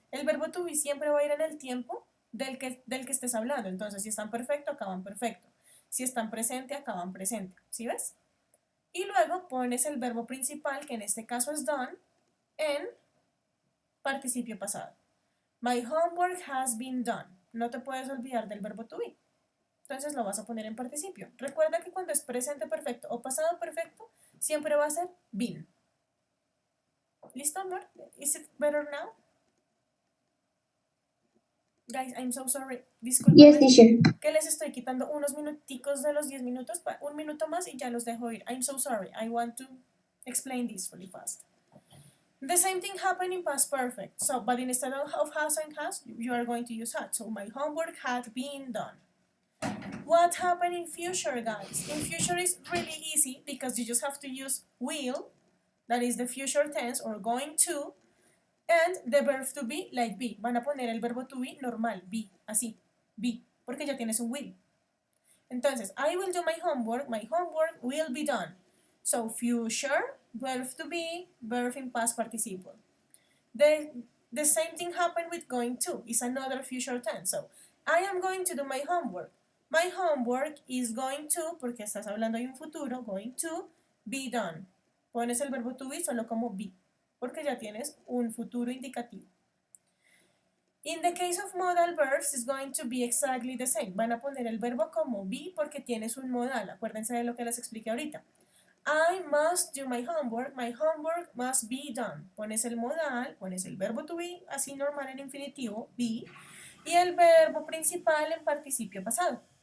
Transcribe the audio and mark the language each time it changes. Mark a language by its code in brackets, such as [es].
[es] El verbo to be siempre va a ir en el tiempo del que estés hablando. Entonces, si están perfecto, acaban perfecto. Si están presente, acaban presente. ¿Sí ves? Y luego pones el verbo principal, que en este caso es done, en participio pasado. [en] My homework has been done. [es] No te puedes olvidar del verbo to be. Entonces lo vas a poner en participio. Recuerda que cuando es presente perfecto o pasado perfecto, siempre va a ser been. ¿Listo, amor? [en] Is it better now? Guys, I'm so sorry. Yes, [es] Discúlpame [en] teacher. [es] que les estoy quitando unos minuticos de los 10 minutos, un minuto más y ya los dejo ir. [en] I'm so sorry. I want to explain this really fast. The same thing happened in past perfect. So, but instead of has and has, you are going to use had. So, my homework had been done. What happened in future, guys? In future is really easy because you just have to use will, that is the future tense, or going to, and the verb to be, like be. [es] Van a poner el verbo to be normal, be, así, be, porque ya tienes un will. Entonces, [en] I will do my homework will be done. So, future, verb to be, verb in past participle. The, the same thing happened with going to. It's another future tense. So, I am going to do my homework. My homework is going to, [es] porque estás hablando de un futuro, [en] going to be done. [es] Pones el verbo to be solo como be, porque ya tienes un futuro indicativo. [en] In the case of modal verbs, it's going to be exactly the same. [es] Van a poner el verbo como be porque tienes un modal. Acuérdense de lo que les expliqué ahorita. [en] I must do my homework must be done. [es] Pones el modal, pones el verbo to be, así normal en infinitivo, be, y el verbo principal en participio pasado.